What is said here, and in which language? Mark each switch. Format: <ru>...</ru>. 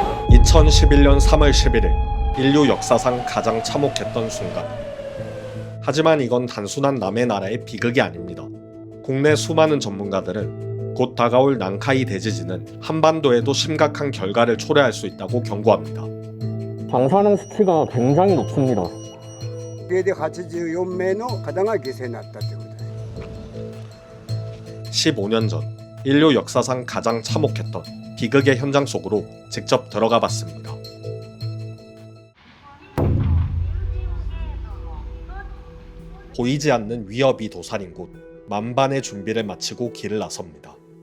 <ko>2011년 3월 11일 인류 역사상 가장 참혹했던 순간. 하지만 이건 단순한 남의 나라의 비극이 아닙니다. 국내 수많은 전문가들은 곧 다가올 난카이 대지진은 한반도에도 심각한 결과를 초래할 수 있다고 경고합니다. 방사능 수치가 굉장히 높습니다.</ko> <ja>84名の方が犠牲になったということです。</ja> <ko>15년 전 인류 역사상 가장 참혹했던 비극의 현장 속으로 직접 들어가 봤습니다. 보이지 않는 위협이 도사린 곳, 만반의 준비를 마치고 길을 나섭니다.</ko>